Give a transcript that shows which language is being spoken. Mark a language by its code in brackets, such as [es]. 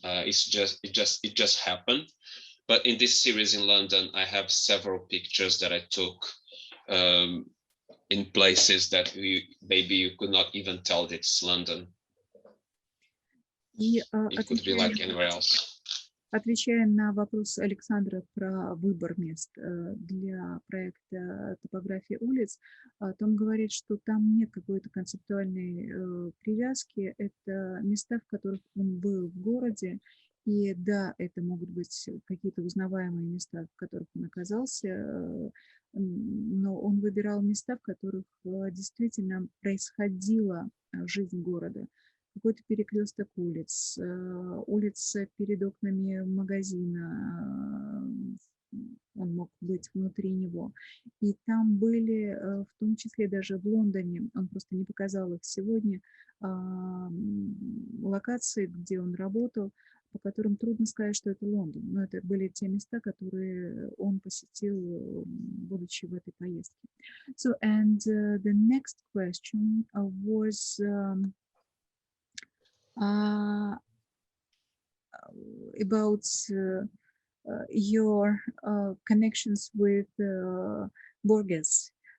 [en] It just happened. But in this series in London, I have several pictures that I took in places that maybe you could not even tell it's London. It could be like anywhere else. [ru] Отвечая на вопрос Александра про выбор мест для проекта «Топография улиц», Том говорит, что там нет какой-то концептуальной привязки. Это места, в которых он был в городе. И да, это могут быть какие-то узнаваемые места, в которых он оказался, но он выбирал места, в которых действительно происходила жизнь города. Какой-то перекресток улиц, улица перед окнами магазина, он мог быть внутри него. И там были, в том числе даже в Лондоне, он просто не показал их сегодня, локации, где он работал, по которым трудно сказать, что это Лондон. Но это были те места, которые он посетил, будучи в этой поездке. [en] So, and the next question was about your connections with Borges.